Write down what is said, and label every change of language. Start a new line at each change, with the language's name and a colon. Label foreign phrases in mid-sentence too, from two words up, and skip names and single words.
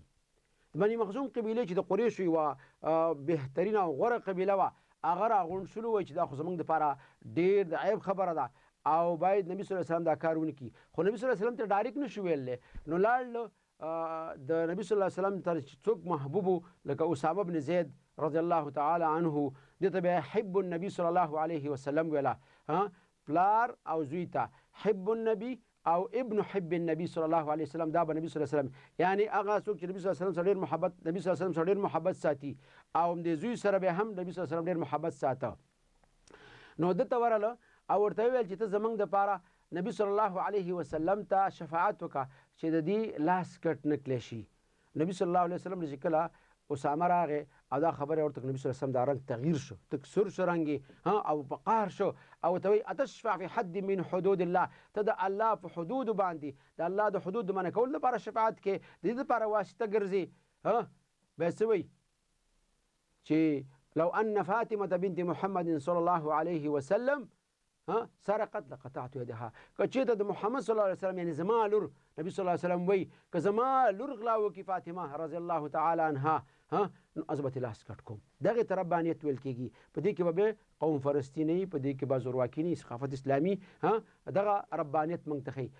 Pashto: د بني مخزوم قبیلې چې د قریشو یوه بهترینه او غوره قبیله وه، هغه راغونډ شولو، وایي چې دا خو زموږ دپاره ډېر د عیب خبره ده او باید نبي صلی الله علیه وسلم دا کار ونه کړي. خو نبي صلی الله علیه وسلم ته ډایرکټ نشو ویلی، نو لاړ د نبي صلی الله علیه وسلم ته چې څوک محبوب لکه اسامه بن زید رضی الله تعالی عنه، دې ته به حب النبي صلی الله علیه وسلم ویله. پلار او زوی ته حب النبي او ابن حب النبي صلی الله علیه وسلم، دا به نبی صلی الله علیه وسلم، یعنی هغه څوک چې نبی صلی الله علیه وسلم سره ډېر محبت، نبی صلی الله علیه وسلم سره ډېر محبت ساتي، او د زوی سره به هم نبی صلی الله علیه وسلم ډېر محبت ساته. نو ده ته ورغله او ورته ویل چې ته زموږ دپاره نبی صلی الله علیه وسلم ته شفاعت وکړه چې د دې لاس کټ نه کړی شي. نبی صلی الله علیه وسلم چې کله اسامه راغی او دا خبره ورته نبی صلی الله علیه وسلم دا رنګ تغییر شو، تک سور شو رنګ او په قهر شو، او ته وایي
Arabic: اتشفع فی حد من حدود الله،
Pashto: ته د الله په حدودو باندې د الله د حدودو منع کولو لپاره شفاعت کې د دې لپاره واسطه ګرځي. بیا څه وایي چې
Arabic: لو ان فاطمه بنت محمد صلی الله علیه وسلم سرقت لقطعت یدها،
Pashto: که چېرته د محمد صلی الله علیه وسلم یعنی زما لور نبی صلی الله علیه وسلم وایي که زما لور غلا وکړي فاطمه رضی الله تعالی عنها، نو از به لاس کټ کوم. دغې ته ربانیت ویل کېږي. په دې کې به قوم پرستي نه وي، په دې کې به زورواکي نه وي، ثقافت اسلامي دغه ربانیت موږ ته ښیي.